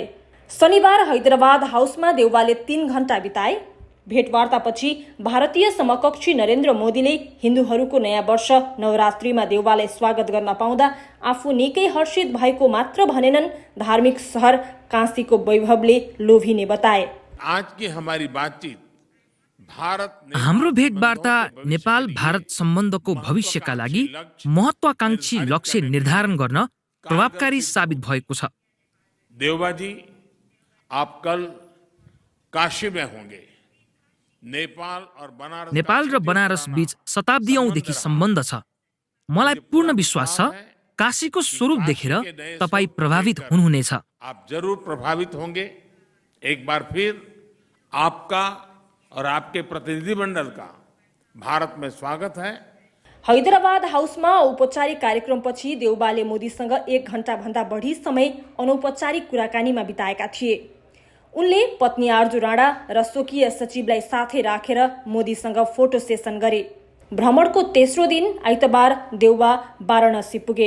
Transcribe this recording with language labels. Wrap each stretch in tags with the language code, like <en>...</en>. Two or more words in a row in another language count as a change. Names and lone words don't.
<ne>शनिबार हैदराबाद हाउसमा देउबाले 3 घण्टा बिताए। भेटवार्तापछि भारतीय समकक्षी नरेन्द्र मोदीले हिन्दूहरूको नयाँ वर्ष नवरात्रिमा देउबालाई स्वागत गर्न पाउँदा आफू निकै हर्षित भएको मात्र भनेनन्, धार्मिक शहर काशीको वैभवले लोभिने बताए।</ne> <hi>आज की हमारी बातचीत</hi> <ne>हाम्रो भेटवार्ता नेपाल भारत सम्बन्धको भविष्यका लागि महत्वाकांक्षी लक्ष्य निर्धारण गर्न प्रभावकारी साबित भएको छ।</ne> <hi>देउबा जी, आप कल काशी में होंगे।</hi> <ne>नेपाल र बनारस बीच शताब्दीऔंदेखि सम्बन्ध छ। मलाई पूर्ण विश्वास छ काशीको स्वरूप देखेर तपाई प्रभावित हुनुहुनेछ।</ne> <hi>आप जरूर प्रभावित होंगे। एक बार फिर आपका और आपके प्रतिनिधिमंडल का भारत में स्वागत है।</hi> <ne>हैदराबाद हाउसमा औपचारिक कार्यक्रमपछि देउबाले मोदीसँग 1 घण्टा भन्दा बढी समय अनौपचारिक कुराकानीमा बिताएका थिए। उनले पत्नी आरजू राणा र स्वकीय सचिवलाई साथै राखेर मोदीसँग फोटो सेसन गरे। भ्रमणको तेस्रो दिन आइतबार देउबा वाराणसी पुगे।</ne>